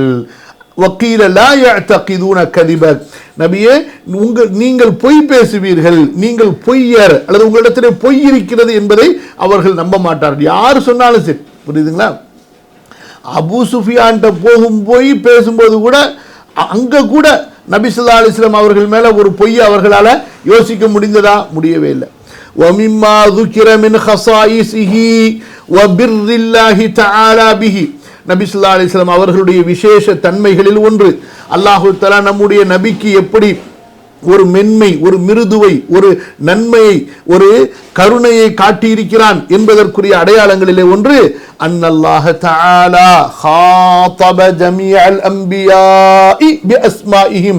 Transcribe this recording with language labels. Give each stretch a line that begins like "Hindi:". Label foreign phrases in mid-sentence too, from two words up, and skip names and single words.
Arabic: وقيل لا يعتقدون كذبك,
Tamil: நபியே நீங்கள் பொய் பேசுவீர்கள், நீங்கள் பொய்யர், அல்லது உங்களிடத்திலே பொய் இருக்கிறது என்பதை அவர்கள் நம்ப மாட்டார்கள், யார் சொன்னாலும் சரி. புரியுதுங்களா? அபூ சுஃபியான்ட்ட போய் பேசும்போது கூட, அங்க கூட நபி
Arabic: صلى الله عليه وسلم
Tamil: அவர்கள் மேல ஒரு பொய் அவர்களால யோசிக்க முடிந்ததா? முடியவே இல்லை.
Arabic: وَمِمَّا ذُكِرَ مِنْ خَصَائِصِهِ وَبِرِّ اللَّهِ تَعَالَى بِهِ,
Tamil: நபி
Arabic: صلى الله عليه وسلم
Tamil: அவர்களுடைய விசேஷ தன்மைகளில் ஒன்று,
Arabic: الله تعالى
Tamil: நம்முடைய நபிக்கு எப்படி ஒரு மென்மை, ஒரு மிருதுவை, ஒரு நன்மையை, ஒரு கருணையை காட்டியிருக்கிறான் என்பதற்குரிய அடையாளங்களிலே ஒன்று
Arabic: أن الله تعالى خاطب جميع الأنبياء بأسمائهم.